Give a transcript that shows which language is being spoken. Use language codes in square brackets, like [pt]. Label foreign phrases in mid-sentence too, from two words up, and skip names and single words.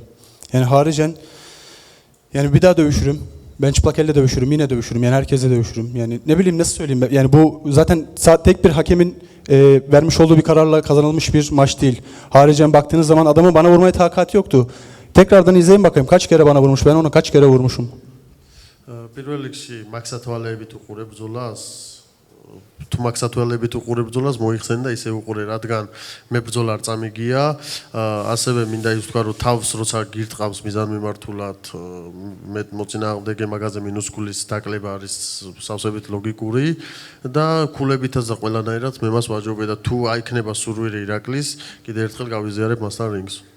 [tr] Yani haricen yani bir daha dövüşürüm. Ben çıplak elle dövüşürüm, yine dövüşürüm. Yani herkese dövüşürüm. Yani ne bileyim nasıl söyleyeyim. Yani bu zaten tek bir hakemin vermiş olduğu bir kararla kazanılmış bir maç değil. Haricen baktığınız zaman adamın bana vurmaya takati yoktu. Tekrardan izleyin bakayım kaç kere bana vurmuş. Ben onu kaç kere vurmuşum. [ka] პირველ რიგში მაქსათვალეებით უყურე ბრძოლას. თუ მაქსათვალეებით უყურე ბრძოლას მოიხსენ და ისე უყურე, რადგან მე ბრძოლა არ წამიგია, ასევე მინდა ის ვთქვა, რომ თავს როცა გირტყავს მიზანმიმართულად, მე მოწინააღმდეგე მაგაზე მინუსკულის დაკლება არის სავსებით ლოგიკური და ქულებითაც და ყველანაირად მე მას ვაჯობე და თუ აიქნება სურვილი ირაკლის, კიდე ერთხელ გავიზიარებ მასთან რინგს.